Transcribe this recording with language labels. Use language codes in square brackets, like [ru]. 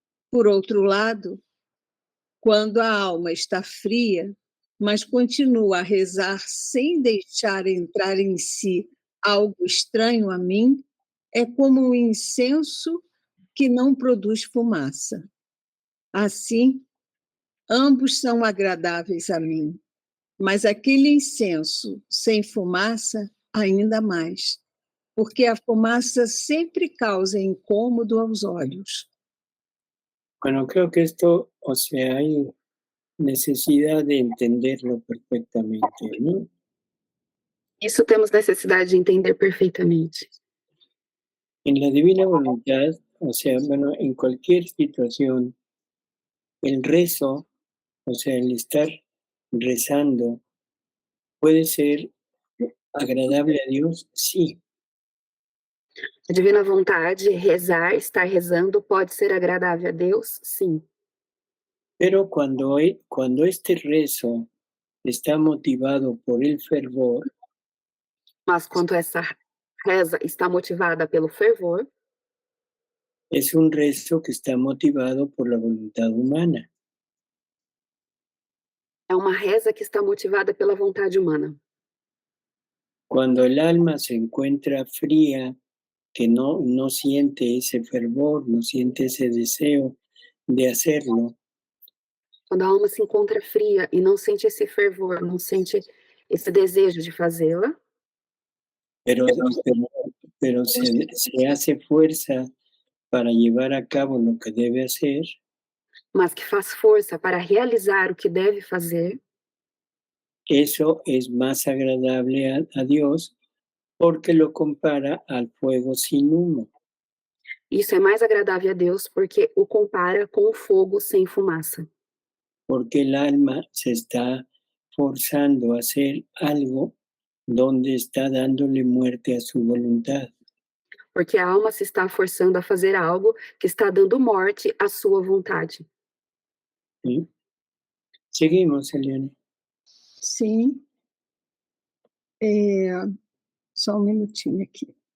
[pt] Por outro lado, quando a alma está fria, mas continua a rezar sem deixar entrar em si algo estranho a mim, é como um incenso que não produz fumaça. Assim, ambos são agradáveis a mim, mas aquele incenso sem fumaça, ainda mais, porque a fumaça sempre causa incômodo aos olhos. [es] Bueno, creo que esto, o sea, hay necesidad de entenderlo perfectamente, ¿no? [pt] Isso temos necessidade de entender perfeitamente. [es] En la divina voluntad, o sea, bueno, en cualquier situación, el rezo, o sea, el estar rezando, puede ser agradable a Dios, sí. [pt] A divina vontade, rezar, estar rezando, pode ser agradável a Deus? Sim. [es] Pero cuando este rezo está motivado por el fervor, [pt] Mas quando essa reza está motivada pelo fervor, [es] es un rezo que está motivado por la voluntad humana. [pt] é uma reza que está motivada pela vontade humana. [es] Cuando el alma se encuentra fría, que no siente ese fervor, no siente ese deseo de hacerlo, [pt] Quando a alma se encontra fria e não sente esse fervor, não sente esse desejo de fazê-la, [es] pero se hace fuerza para llevar a cabo lo que debe hacer, [pt] mas que faz força para realizar o que deve fazer, [es] eso es más agradable a Dios porque lo compara al fuego sin humo. [pt] isso é mais agradável a Deus porque o compara com o fogo sem fumaça. [es] Porque el alma se está forzando a hacer algo donde está dándole muerte a su voluntad. [pt] Porque a alma se está forçando a fazer algo que está dando morte à sua vontade. [es] ¿Sí? Seguimos, Eliane. [pt] Sim. Só um minutinho aqui.